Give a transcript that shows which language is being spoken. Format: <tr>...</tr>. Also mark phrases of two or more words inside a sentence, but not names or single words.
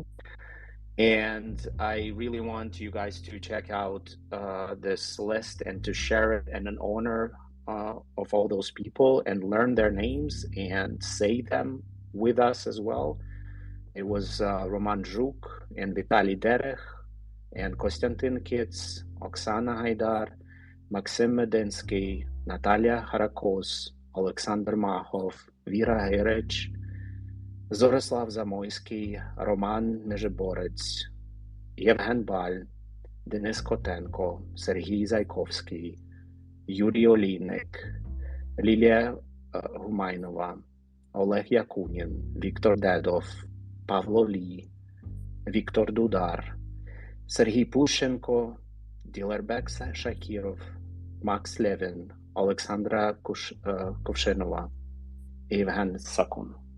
<en>And I really want you guys to check out this list and to share it in honor of all those people and learn their names and say them with us as well. It was Roman Zhuk and Vitaly Derech and Konstantin Kitz, Oksana Haidar, Maxim Medinsky, Natalia Harakos, Alexander Mahov, Vera Herech, Zoroslav Zamoyski, Roman Nezheboretz, Yevhen Bal, Denis Kotenko, Serhiy Zaykovsky, Yuri Olinik, Lilia Humainova, Oleg Yakunin, Viktor Dedov, Pavlo Lee, Viktor Dudar, Serhiy Pushenko, Dilerbek Shakirov, Max Levin, Alexandra Kovshenova, Evhen Sakun.</en>